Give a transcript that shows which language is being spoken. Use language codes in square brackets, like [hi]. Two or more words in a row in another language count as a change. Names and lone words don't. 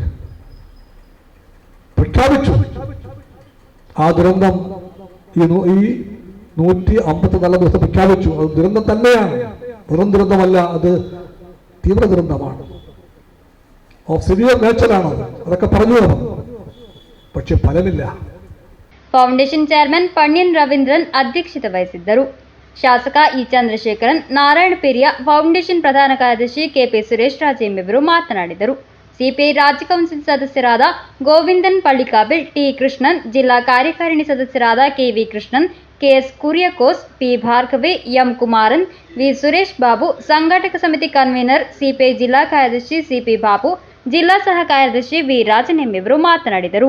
[ml] പ്രഖ്യാപിച്ചു ആ ദുരന്തം ഈ 154 ദിവസം പ്രഖ്യാപിച്ചു. അത് ദുരന്തം തന്നെയാണ്, വെറും ദുരന്തമല്ല, അത് തീവ്ര ദുരന്തമാണ്. [en] of severe natureആണ്. [ml] അതൊക്കെ പറഞ്ഞു, പക്ഷെ ഫലമില്ല. [kn] ಫೌಂಡೇಶನ್ ಚೇರ್ಮನ್ ಪಣ್ಯನ್ ರವೀಂದ್ರನ್ ಅಧ್ಯಕ್ಷತೆ ವಹಿಸಿದ್ದರು. ಶಾಸಕ ಇ ಚಂದ್ರಶೇಖರನ್, ನಾರಾಯಣ ಪೆರಿಯ, ಫೌಂಡೇಶನ್ ಪ್ರಧಾನ ಕಾರ್ಯದರ್ಶಿ ಕೆಪಿ ಸುರೇಶ್ ರಾಜೇಂಬಿವರು ಮಾತನಾಡಿದರು. ಸಿಪಿಐ ರಾಜ್ಯ ಕೌನ್ಸಿಲ್ ಸದಸ್ಯರಾದ ಗೋವಿಂದನ್ ಪಳ್ಳಿಕಾಬಿಲ್, ಟಿ ಕೃಷ್ಣನ್, ಜಿಲ್ಲಾ ಕಾರ್ಯಕಾರಿಣಿ ಸದಸ್ಯರಾದ ಕೆವಿ ಕೃಷ್ಣನ್, ಕೆಎಸ್ ಕುರಿಯಕೋಸ್, ಪಿ ಭಾರ್ಗವಿ, ಎಂ ಕುಮಾರನ್, ವಿ ಸುರೇಶ್ ಬಾಬು, ಸಂಘಟಕ ಸಮಿತಿ ಕನ್ವೀನರ್ ಸಿಪಿಐ ಜಿಲ್ಲಾ ಕಾರ್ಯದರ್ಶಿ ಸಿಪಿ ಬಾಬು, ಜಿಲ್ಲಾ ಸಹ ಕಾರ್ಯದರ್ಶಿ ವಿ ರಾಜನ್ ಎಂಬಿವರು ಮಾತನಾಡಿದರು.